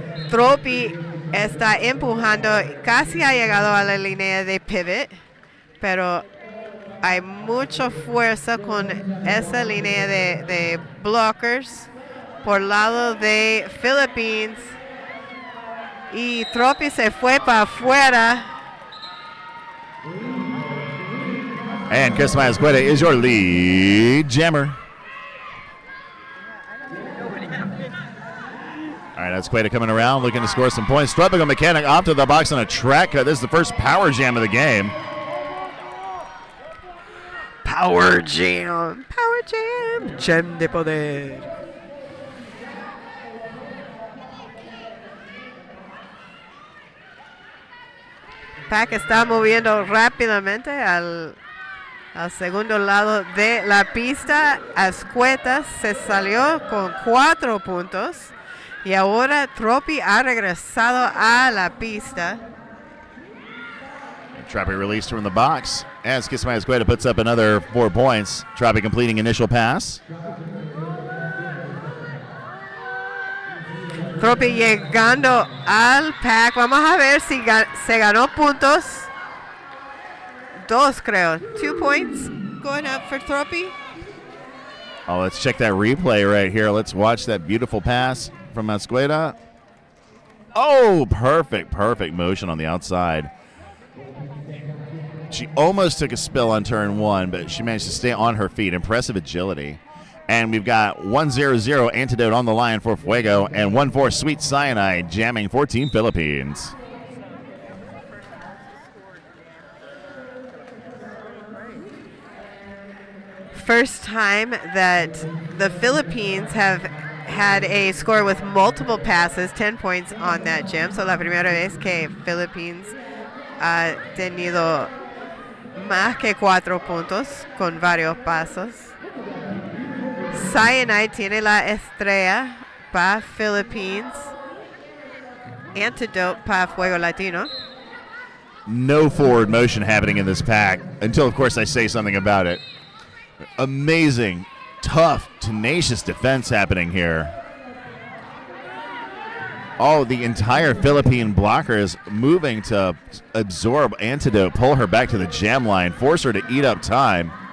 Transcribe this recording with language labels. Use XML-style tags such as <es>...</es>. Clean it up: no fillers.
<es>Tropi está empujando, casi ha llegado a la línea de pivot, pero hay mucha fuerza con esa línea de blockers por lado de Philippines. Y Tropi se fue para afuera.</es> <en>And Chris Masqueta is your lead jammer. All right, that's Queta coming around, looking to score some points. Tropical Mechanic off to the box on a track cut. This is the first power jam of the game. Power jam. Power jam.</en> <es>Jam de poder. Pack está moviendo rápidamente al segundo lado de la pista. Ascueta se salió con 4 puntos. Y ahora Tropi ha regresado a la pista.</es> <en>Tropi released from the box. as Kismaya Escueta puts up another 4 points. Tropi completing initial pass.</en> <es>Tropi llegando al pack. Vamos a ver si se ganó puntos. 2, creo.</es> <en>2 points going up for Tropi. Oh, let's check that replay right here. Let's watch that beautiful pass from Escueta. Oh, perfect motion on the outside. She almost took a spill on turn 1, but she managed to stay on her feet. Impressive agility. And we've got 1-0-0 Antidote on the line for Fuego and 1-4 Sweet Cyanide jamming for Team Philippines. First time that the Philippines have had a score with multiple passes, 10 points on that jam.</en> <es>So la primera vez que Philippines ha tenido más que 4 puntos con varios pasos. Cyanide tiene la estrella para Philippines. Antidote para Fuego Latino.</es> <en>No forward motion happening in this pack until, of course, I say something about it. Amazing, tough, tenacious defense happening here. Oh, the entire Philippine blocker is moving to absorb Antidote, pull her back to the jam line, force her to eat up time.</en>